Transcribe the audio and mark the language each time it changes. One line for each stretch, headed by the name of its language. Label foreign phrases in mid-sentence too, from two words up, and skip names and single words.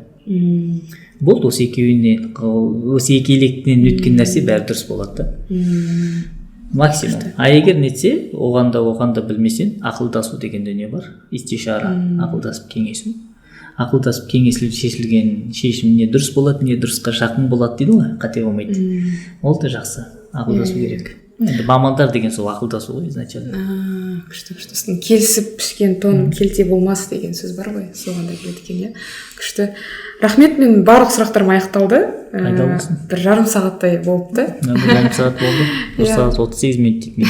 Kazakh: Болды, осы екі електен өткен нәрсе бәрі дұрыс болады да. Максимум. А егер нетсе, оған да білмесен, ақылдасу деген дүние бар. Истишара, ақылдасып кеңесу.
Kyrgyz: акылдасып кеңесилип шешилген шешим эмне дурус болот, эмне дурускка жакын болот дейт го, кате болбойт. Ол да жакшы, акылдашуу керек.
Kazakh: Енді мамандар деген сол акылдасуу ғой изначально. Күшті. Келісіп пішкен тон келте болмас деген сөз бар ғой, соған да келеді екен, иә. Күшті. Рахмет, мен барлық сұрақтарым аяқталды. Бір жарым сағаттай болыпты. Жарым сағат болды. 1 сағат 38 минут дейді.